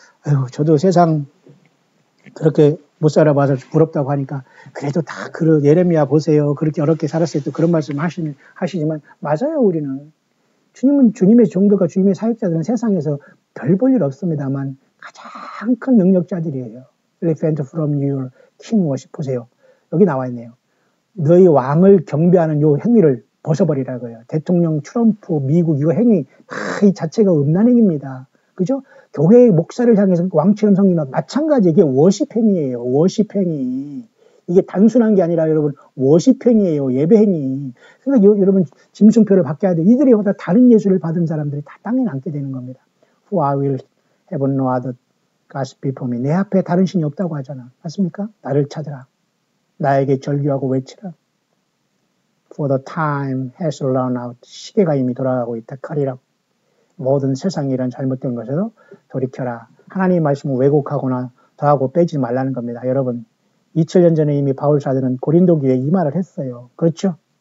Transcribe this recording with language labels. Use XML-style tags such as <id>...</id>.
<ko>아유, 저도 세상 그렇게 못 살아봐서 부럽다고 하니까 그래도 다 예레미야 보세요. 그렇게 어렵게 살았어요. 또 그런 말씀 하시지만 맞아요. 우리는 주님은 주님의 종도가 주님의 사역자들은 세상에서 별 볼 일 없습니다만 가장 큰 능력자들이에요.</ko> <en>Repent from your king worship</en> <ko>보세요. 여기 나와 있네요. 너희 왕을 경배하는 요 행위를 벗어버리라고요. 대통령 트럼프 미국 이거 행위 이 자체가 음란 행위입니다. 그죠? 교회의 목사를 향해서 왕처럼 섬기는 마찬가지 이게 워십 행위예요. 워십 행위. 이게 단순한 게 아니라 여러분 워십 행위예요. 예배 행위. 그러니까 여러분 짐승표를 받게 돼요. 이들이 보다 다른 예수를 받은 사람들이 다 땅에 남게 되는 겁니다.</ko> <en>For I will have no other gods before me.</en> <ko>내 앞에 다른 신이 없다고 하잖아. 맞습니까? 나를 찾으라. 나에게 절규하고 외치라.</ko> <en>For the time has run out.</en> <ko>시계가 이미 돌아가고 있다. 칼이라. 모든 세상에 이런 잘못된 것에서 돌이켜라. 하나님의 말씀을 왜곡하거나 더하고 빼지 말라는 겁니다. 여러분 2000년 전에 이미 바울 사도는 고린도 교회에 이 말을 했어요. 그렇죠?</ko>